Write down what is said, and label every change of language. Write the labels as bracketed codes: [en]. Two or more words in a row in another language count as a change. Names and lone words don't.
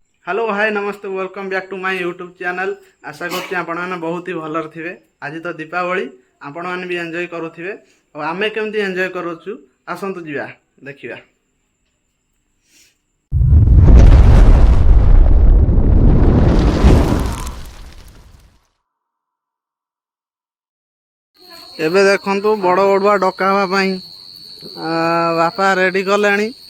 [en] Hello hi namaste welcome back to my YouTube channel. [or] ଆଶା କରୁଛି ଆପଣ ମାନେ ବହୁତ ହି ଭଲରେ ଥିବେ। ଆଜି ତ ଦୀପାବଳି ଆପଣ ମାନେ ଭି ଏଞ୍ଜୟ କରୁଥିବେ ଔର ଆମେ କେମିତି ଏଞ୍ଜୟ କରୁଛୁ ଆସନ୍ତୁ ଯିବା ଦେଖିବା। ଏବେ ଦେଖନ୍ତୁ ବଡ଼ ବଡ଼ୁଆ ଡକାବା ପାଇଁ ବାପା ରେଡି କଲେଣି।